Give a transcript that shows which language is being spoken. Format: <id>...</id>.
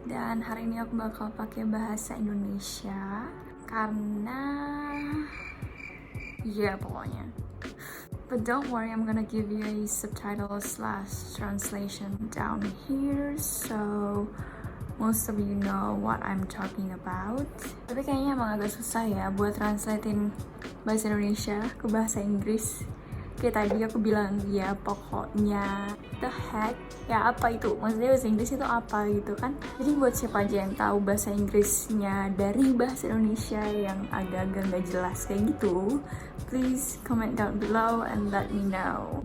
<id>Dan hari ini aku bakal pakai bahasa Indonesia karena ya pokoknya.</id> <en>But don't worry, I'm gonna give you a subtitle slash translation down here, so most of you know what I'm talking about.</en> <id>Tapi kayaknya emang agak susah ya buat translatein bahasa Indonesia ke bahasa Inggris. Kayak tadi aku bilang ya pokoknya</id> <en>the heck</en> <id>ya apa itu, maksudnya bahasa Inggris itu apa gitu kan. Jadi buat siapa aja yang tahu bahasa Inggrisnya dari bahasa Indonesia yang agak-agak gak jelas kayak gitu,</id> <en>please comment down below and let me know.</en>